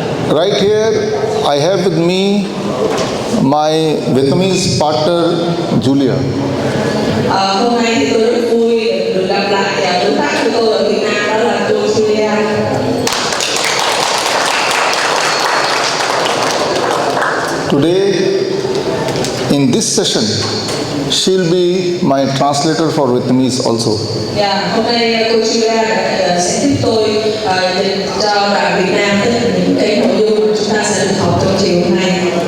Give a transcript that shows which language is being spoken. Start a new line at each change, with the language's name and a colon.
English: Right here, I have with me my Vietnamese partner Julia.
Vietnamese: Hôm nay thì tôi rất vui được gặp lại đối tác của tôi ở Việt Nam, đó là cô Julia.
English: Today, in this session, she'll be my translator for Vietnamese also.
Vietnamese: Hôm nay cô Julia sẽ giúp tôi dịch cho bạn Việt Nam tất cả những cái nội dung mà chúng ta sẽ được học trong chiều hôm nay.